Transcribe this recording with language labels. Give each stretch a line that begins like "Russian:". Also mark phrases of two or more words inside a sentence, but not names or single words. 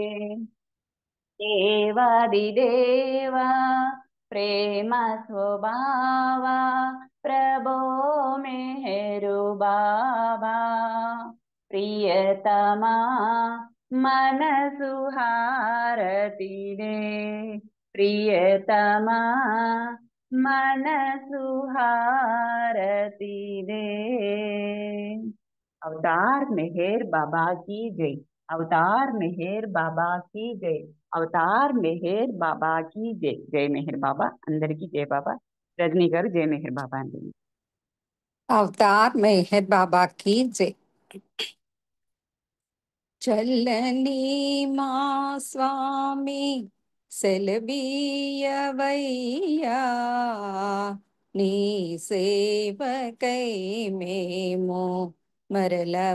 Telugu: దేవాదిదేవా ప్రేమ స్వభావా ప్రభో మెహరు బాబా ప్రియతమా మనసు హారతి రే ప్రియతమా మనసు హారతి రే.
Hindi: अवतार मेहर बाबा की जय। अवतार मेहर बाबा की जय। अवतार मेहर बाबा की जय। जय मेहर बाबा अंदरिकी जय बाबा.
Telugu: रजनी गाరు జై మెహర్ బాబా అండి.
Hindi: అవతార్ మెహర్ బాబా की जय।
Telugu: చల్లని మా స్వామి సెలబీయవయ్యా నీ సేవకై మేము మరల